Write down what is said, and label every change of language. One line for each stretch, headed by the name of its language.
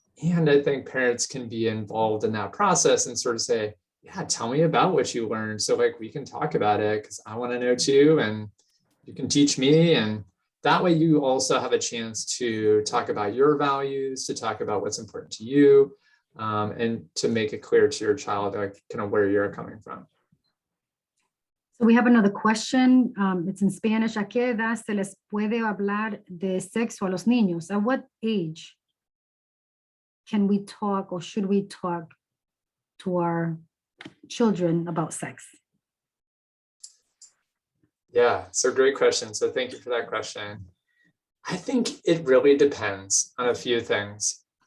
English: And I think parents can be involved in that process and sort of say, yeah, tell me about what you learned, so like we can talk about it, because I want to know too, and you can teach me. And that way you also have a chance to talk about your values, to talk about what's important to you, and to make it clear to your child like kind of where you're coming from. So we have another question. It's in Spanish.
Spanish: ¿A qué edad se les puede hablar de sexo a los niños?
English: At what age can we talk, or should we talk to our children about sex? Yeah, so great question. So thank you for that question. I think it really depends on a few things.